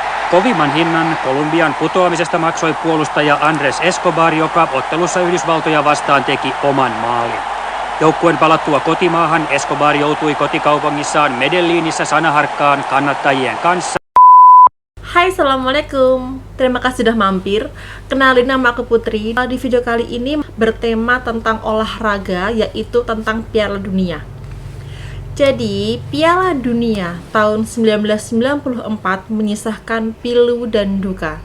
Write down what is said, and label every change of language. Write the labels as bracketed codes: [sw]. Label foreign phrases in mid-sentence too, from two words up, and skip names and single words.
[fi] Kovimman hinnan Kolumbian putoamisesta maksoi puolustaja Andres Escobar, joka ottelussa Yhdysvaltoja vastaan teki oman maalin. Joukkueen palattua kotimaahan Escobar joutui kotikaupungissaan Medellinissä sanaharkkaan kannattajien kanssa. [id] Hai, Assalamualaikum. Terima kasih sudah mampir. Kenalin, nama aku Putri. Di video kali ini bertema tentang olahraga, yaitu tentang Piala Dunia. Jadi, Piala Dunia tahun 1994 menyisakan pilu dan duka.